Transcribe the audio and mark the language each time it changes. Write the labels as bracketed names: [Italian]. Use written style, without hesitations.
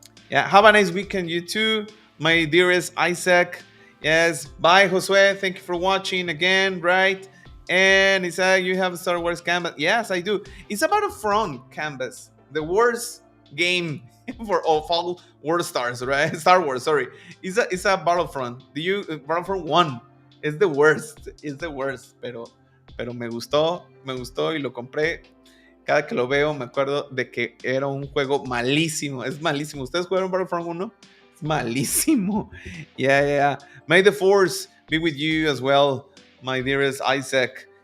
[English] Yeah, have a nice weekend, you too. My dearest Isaac. Yes, bye, Josué. Thank you for watching again, right? And Isaac, you have a Star Wars canvas. Yes, I do. It's about a front canvas. The worst game for all World Stars, right? Star Wars, sorry. It's a Battlefront. [Spanish] Battlefront 1 es [English] the worst, [Spanish] pero me gustó y lo compré. Cada que lo veo me acuerdo de que era un juego malísimo, es malísimo. ¿Ustedes jugaron Battlefront 1? Es malísimo. [English] Yeah. May the force be with you as well, my dearest Isaac.